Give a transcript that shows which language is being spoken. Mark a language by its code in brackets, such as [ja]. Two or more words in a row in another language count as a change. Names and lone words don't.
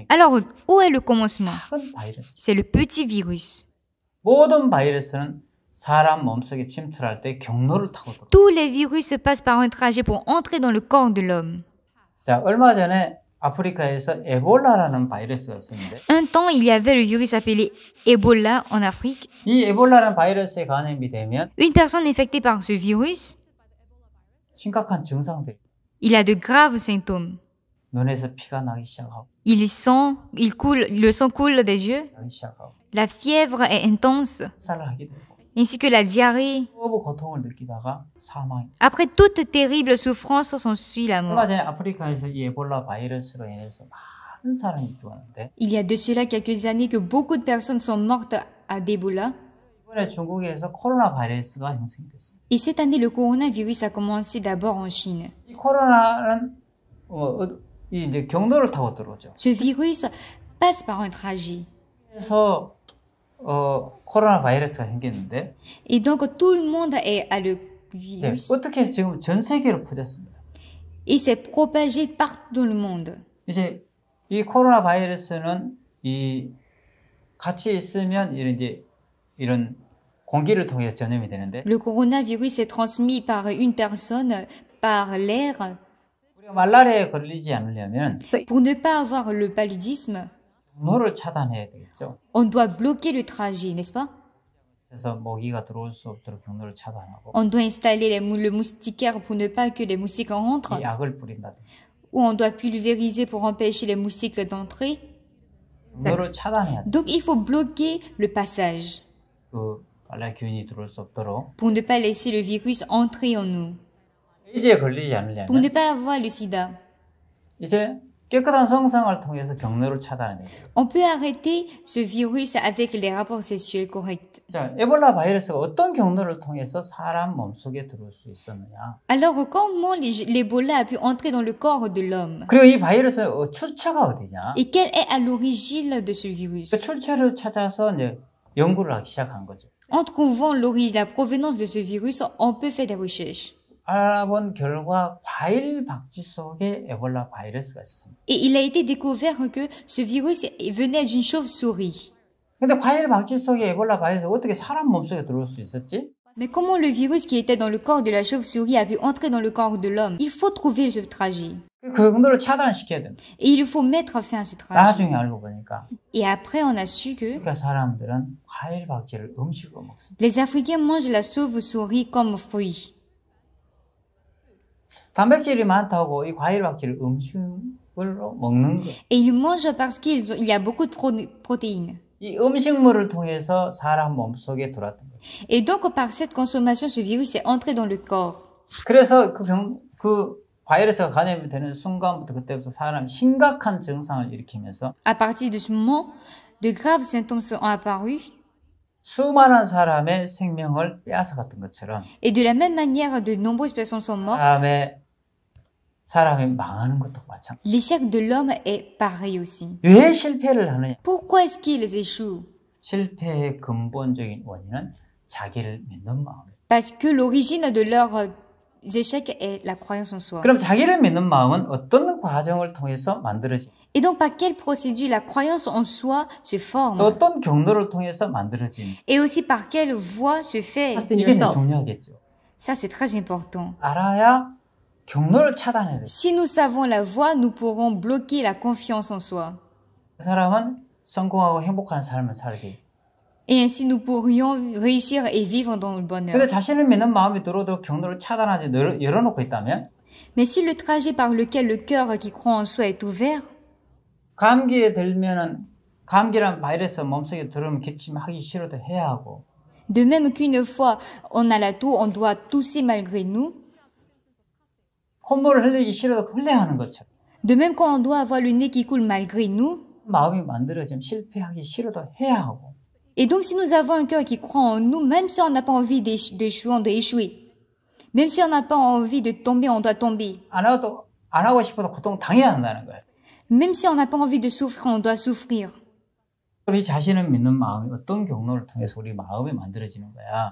[fr] Alors, où est le commencement? [ko] 작은 바이러스. [fr] C'est le petit virus. [ko] 모든 바이러스는 사람 몸속에 침투할 때 경로를 타고 들어옵니다. [fr] Tous les virus passent par un trajet pour entrer dans le corps de l'homme. [ko] 자, 얼마 전에 아프리카에서 에볼라라는 바이러스가 있었는데 [fr] Un temps, il y avait le virus appelé Ebola en Afrique. [ko] 이 에볼라라는 바이러스에 감염이 되면 [fr] Une personne infectée par ce virus, [ko] 심각한 증상들이 [fr] il a de graves symptômes. [ko] 눈에서 피가 나기 시작하고 [fr] Le sang coule des yeux, [ko] 나기 시작하고 [fr] la fièvre est intense, [ko] 살을 하게 되고 [fr] ainsi que la diarrhée. [ko] 호흡 고통을 느끼다가 사망. [fr] Après toute terrible souffrance, s'ensuit la [ko] 얼마 [fr] mort. [ko] 전에 아프리카에서 이 에볼라 바이러스로 인해서 많은 사람이 죽었는데 [fr] Il y a de cela quelques années que beaucoup de personnes sont mortes à d'Ebola. [ko] 이번에 중국에서 코로나 바이러스가 형성이 됐습니다. [fr] Et cette année, le coronavirus a commencé d'abord en Chine. [ko] 이 코로나는 이 이제 경로를 타고 들어오죠. [fr] Ce virus passe par un trajet. [ko] 그래서 코로나 바이러스가 생겼는데 [fr] Et donc, tout le monde a le [ko] 네, [fr] virus. [ko] 어떻게 해서 지금 전 세계로 퍼졌습니다. [fr] Et c'est propagé partout dans le monde. [ko] 이제 이 코로나 바이러스는 이 같이 있으면 이런 공기를 통해서 전염이 되는데 [fr] Le coronavirus est transmis par une personne, par l'air. [ko] 우리가 말라리아에 걸리지 않으려면 [fr] Pour ne pas avoir le paludisme, [ko] 경로를 차단해야 되겠죠. [fr] on doit bloquer le trajet, n'est-ce pas? [ko] 그래서 모기가 들어올 수 없도록 경로를 차단하고 [fr] On doit installer le moustiquaire pour ne pas que les moustiques rentrent, [ko] 이 약을 뿌린다든지 [fr] ou on doit pulvériser pour empêcher les moustiques d'entrer. [ko] 경로를 차단해야 돼. [fr] Donc, il faut bloquer le passage [ko] 그 말라균이 들어올 수 없도록 [fr] pour ne pas laisser le virus entrer en nous, [ko] 에이즈에 걸리지 [fr] pour ne [ko] 않으려면 [fr] pas avoir le sida. [ko] 이제 깨끗한 성생활을 통해서 경로를 차단해야 돼요. [fr] On peut arrêter ce virus avec les rapports sexuels corrects. [ko] 자, 에볼라 바이러스가 어떤 경로를 통해서 사람 몸속에 들어올 수 있었느냐? [fr] Alors, comment l'Ebola a pu entrer dans le corps de l'homme? [ko] 그리고 이 바이러스의 출처가 어디냐? [fr] Et quelle est à l'origine de ce virus? [ko] 그 출처를 찾아서 이제 연구를 하기 시작한 거죠. [fr] En trouvant l'origine, la provenance de ce virus, on peut faire des recherches. [ko] 알아본 결과 과일 박쥐 속에 에볼라 바이러스가 있었습니다. [fr] Et il a été découvert que ce virus venait d'une chauve-souris. [ko] 근데 과일 박쥐 속에 에볼라 바이러스가 어떻게 사람 몸속에 들어올 수 있었지? [fr] Mais comment le virus qui était dans le corps de la chauve-souris a pu entrer dans le corps de l'homme? Il faut trouver ce trajet. [ko] 그 경로를 차단시켜야 됩니다. [fr] Et il faut mettre fin à ce trajet. [ko] 나중에 알고 보니까 [fr] Et après, on a su que [ko] 그러니까 사람들은 과일 박쥐를 음식으로 먹습니다. [fr] les Africains mangent la chauve-souris comme fruit. [ko] 단백질이 많다고 이 과일 박쥐를 음식으로 먹는 거예요. [fr] Et ils mangent parce qu'il y a beaucoup de protéines. [ko] 이 음식물을 통해서 사람 몸속에 들어왔던 거예요. [fr] Et donc, par cette consommation, ce virus est entré dans le corps. [ko] 그래서 그 바이러스가 감염이 되는 순간부터 그때부터 사람이 심각한 증상을 일으키면서 [fr] À partir de ce moment, de graves symptômes sont apparus. [ko] 수많은 사람의 생명을 빼앗아갔던 것처럼 [fr] Et de la même manière, de nombreuses personnes sont mortes. [ko] 사람이 망하는 것도 마찬가지. [fr] L'échec de l'homme est pareil aussi. [ko] 왜 실패를 하느냐? [fr] Pourquoi est-ce qu'ils échouent? [ko] 실패의 근본적인 원인은 자기를 믿는 마음이에요. [fr] Parce que l'origine de leurs échecs est la croyance en soi. [ko] 그럼 자기를 믿는 마음은 어떤 과정을 통해서 만들어지? [fr] Et donc, par quelle procédure la croyance en soi se [ko] 또 [fr] forme? [ko] 어떤 경로를 통해서 만들어지? [fr] Et aussi par quelle voie se fait? [ko] 이게 중요하겠죠. [fr] Ça, c'est très important. [ko] 알아야 경로를 차단해야 돼요. [fr] Si nous savons la voie, nous pourrons bloquer la confiance en soi. [ko] 그 사람은 성공하고 행복한 삶을 살게. [fr] Et ainsi, nous pourrions réussir et vivre dans le bonheur. [ko] 근데 자신을 믿는 마음이 들어도 경로를 차단하지 열어놓고 있다면 [fr] Mais si le trajet par lequel le cœur qui croit en soi est ouvert, [ko] 감기에 들면은 감기란 바이러스 몸속에 들으면 기침하기 싫어도 해야 하고 [fr] de même qu'une fois on a la toux, on doit tousser malgré nous. [ko] 콧물을 흘리기 싫어도 흘려야 하는 것처럼 [fr] De même quand on doit avoir le nez qui coule malgré nous. [ko] 마음이 만들어지면 실패하기 싫어도 해야 하고 [fr] Et donc si nous avons un cœur qui croit en nous, même si on n'a pas envie d'échouer, on doit échouer. Même si on n'a pas envie de tomber, on doit tomber. [ko] 안 하고 싶어도 고통 당해야 한다는 거예요. [fr] Même si on n'a pas envie de souffrir, on doit souffrir. [ko] 우리 자신을 믿는 마음이 어떤 경로를 통해서 우리 마음이 만들어지는 거야.